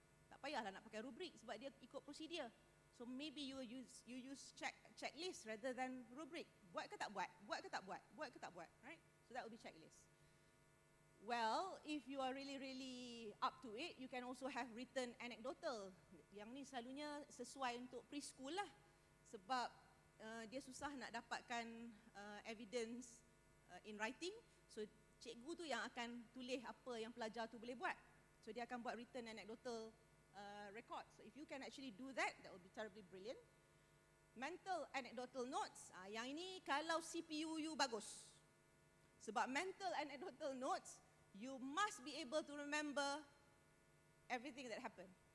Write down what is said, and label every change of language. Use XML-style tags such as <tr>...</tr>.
<ms>Tak payahlah nak pakai rubric sebab dia ikut prosedur.</ms> <en>So maybe you use checklist rather than rubric.</en> <ms>Buat ke tak buat? Buat ke tak buat? Buat ke tak buat? Right?</ms> <en>So that will be checklist. Well, if you are really up to it, you can also have written anecdotal.</en> <ms>Yang ni selalunya sesuai untuk preschool lah. Sebab dia susah nak dapatkan</ms> <en>evidence in writing.</en> <ms>So cikgu tu yang akan tulis apa yang pelajar tu boleh buat. So dia akan buat</ms> <en>written anecdotal record. So if you can actually do that, that will be terribly brilliant. Mental anecdotal notes,</en> <ms>yang ini kalau CPU you bagus.</ms> <en>Sebab mental anecdotal notes, you must be able to remember everything that happened.</en>